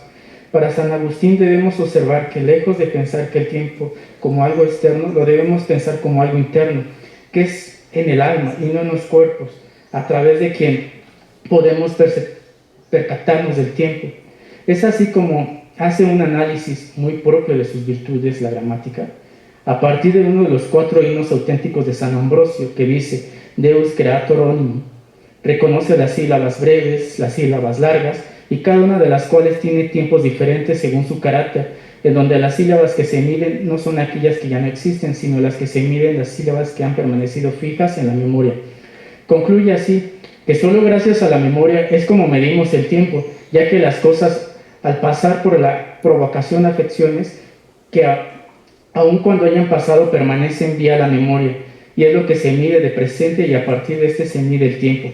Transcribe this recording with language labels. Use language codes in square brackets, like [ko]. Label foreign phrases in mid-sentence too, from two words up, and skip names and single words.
[es] Para San Agustín debemos observar que lejos de pensar que el tiempo como algo externo, lo debemos pensar como algo interno, que es en el alma y no en los cuerpos, a través de quien podemos percatarnos del tiempo. Es así como hace un análisis muy propio de sus virtudes, la gramática, a partir de uno de los 4 himnos auténticos de San Ambrosio, que dice [la] Deus creator omnium. [es] Reconoce las sílabas breves, las sílabas largas, y cada una de las cuales tiene tiempos diferentes según su carácter, en donde las sílabas que se miden no son aquellas que ya no existen, sino las que se miden las sílabas que han permanecido fijas en la memoria. Concluye así, que solo gracias a la memoria es como medimos el tiempo, ya que las cosas, al pasar por la provocación a afecciones, que aun cuando hayan pasado permanecen vía la memoria, y es lo que se mide de presente y a partir de este se mide el tiempo.